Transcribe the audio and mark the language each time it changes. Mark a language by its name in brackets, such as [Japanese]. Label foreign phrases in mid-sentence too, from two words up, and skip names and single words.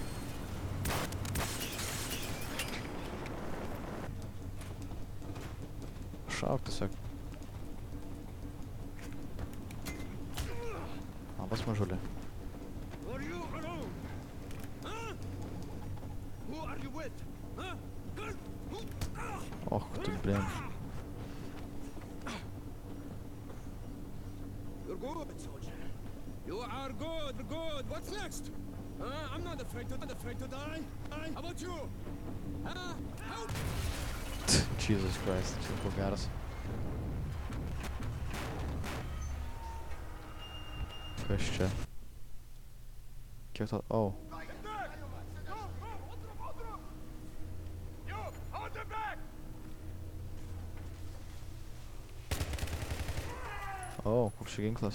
[Lithuanian] Šauk tiesiog. Labas mažulė. Och, tu blin. [English] You're good, soldier. You are good, good. What's next? I'm not afraid to die. How about you? Help! Jesus Christ, [Lithuanian] čia buvo geras. Kas čia? Kiek to... Oh. O, koks čia ginklas.